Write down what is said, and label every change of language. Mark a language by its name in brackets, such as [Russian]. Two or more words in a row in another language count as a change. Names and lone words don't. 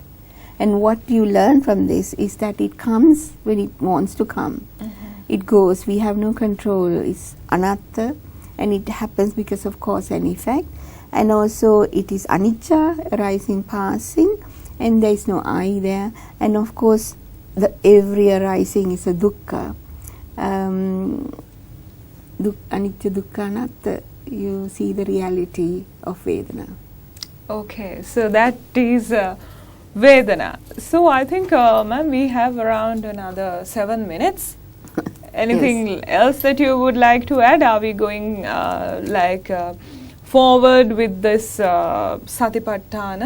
[English] And what you learn from this is that it comes when it wants to come. It goes, we have no control. It's anatta, and it happens because of cause and effect. And also it is anicca, arising, passing, and there is no I there. And of course, every arising is a dukkha. [Pali] Anicca, dukkha, anatta. [English] You see the reality of Vedana. Okay, so that is Vedana. So I think, ma'am, we have around another 7 minutes. Anything else that you would like to add? Are we going forward with this Satipatthana?